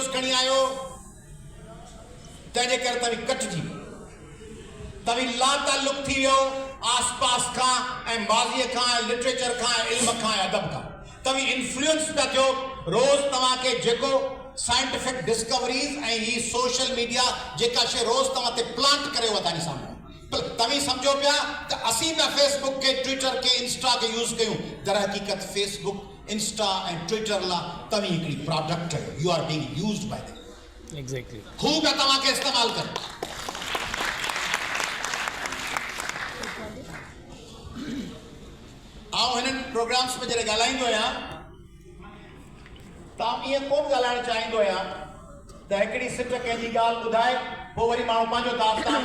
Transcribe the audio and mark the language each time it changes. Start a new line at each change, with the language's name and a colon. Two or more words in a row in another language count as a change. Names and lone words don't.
Sindhi: खणी आयो तंहिंजे करे तव्हीं कटिजी तव्हीं लातालुक थी वियो आस पास खां ऐं माज़ीअ खां लिटरेचर खां इल्म खां अदब खां तव्हीं इन्फ्लुएंस पिया थियो रोज़ तव्हांखे जेको
English: scientific discoveries
Sindhi: ऐं ही
English: social media
Sindhi: जेका शइ रोज़ तव्हां ते प्लांट करे वधानी साम्हूं तव्हीं सम्झो पिया त असीं पिया फेसबुक के ट्विटर के इंस्टा के यूज़ कयूं दर हक़ीक़त फेसबुक इंस्टा ऐं ट्विटर लाइ तव्हीं हिकिड़ी प्रोडक्ट आहियो
English: you are being used by them exactly
Sindhi: हू पिया तव्हांखे इस्तेमालु कनि आउं हिननि प्रोग्राम्स में जॾहिं ॻाल्हाईंदो आहियां त आउं ईअं कोन ॻाल्हाइणु चाहींदो आहियां त हिकिड़ी सिट कंहिंजी ॻाल्हि ॿुधाए पोइ वरी माण्हू पंहिंजो दास्तान